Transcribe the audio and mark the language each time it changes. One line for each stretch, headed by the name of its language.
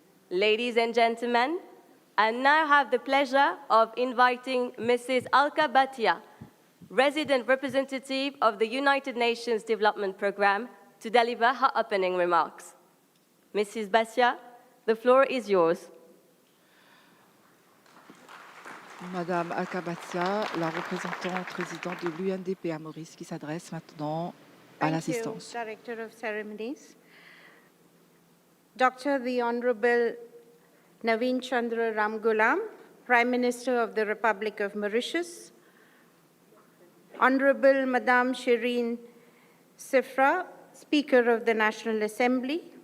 English: Ladies and gentlemen, I now have the pleasure of inviting Mrs. Al-Kabatia, resident representative of the United Nations Development Programme, to deliver her opening remarks. Mrs. Basia, the floor is yours.
French: Madame Al-Kabatia, la représentante résidente de l'UNDP à Maurice, qui s'adresse maintenant à l'assistance.
English: Director of Ceremonies. Dr. the Honorable Navin Chandra Ramgoolam, Prime Minister of the Republic of Mauritius. Honorable Madame Shirin Sifra, Speaker of the National Assembly.